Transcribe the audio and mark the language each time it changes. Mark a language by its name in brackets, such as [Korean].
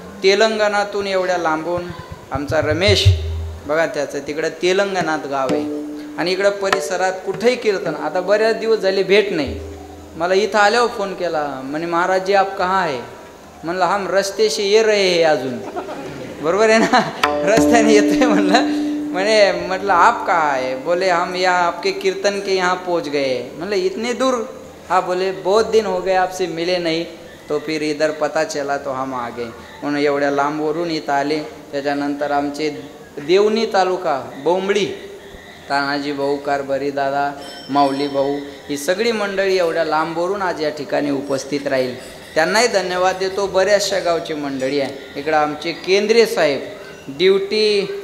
[Marathi] तेलंगणातून एवढ्या लांबून आमचा रमेश बघा, त्याचं तिकडं तेलंगणात गाव आहे आणि इकडं परिसरात कुठेही कीर्तन. आता बऱ्याच दिवस झाले भेट नाही. मला इथं आल्यावर फोन केला, म्हणे महाराज जी [Hindi] आप कहाँ [Marathi] आहे. म्हणलं [Hindi] हम रस्ते से ये रहे हैं [Marathi] अजून, बरोबर आहे ना, रस्त्याने येतोय म्हणलं. [Hindi] मतलब आप कहाँ है. बोले हम यहाँ आपके कीर्तन के यहाँ पहुँच गए. मतलब इतने दूर. हाँ बोले बहुत दिन हो गए आपसे मिले नहीं, तो फिर इधर पता चला तो हम आ गए. [Marathi] म्हणून एवढ्या लांबवरून इथं आले. त्याच्यानंतर आमचे देवणी तालुका बोंबडी, तानाजी भाऊ, कारभारी दादा, माऊली भाऊ, ही सगळी मंडळी एवढ्या लांबवरून आज या ठिकाणी उपस्थित राहील. त्यांनाही धन्यवाद देतो. बऱ्याचशा गावची मंडळी आहे. इकडं आमचे केंद्रीय साहेब ड्युटी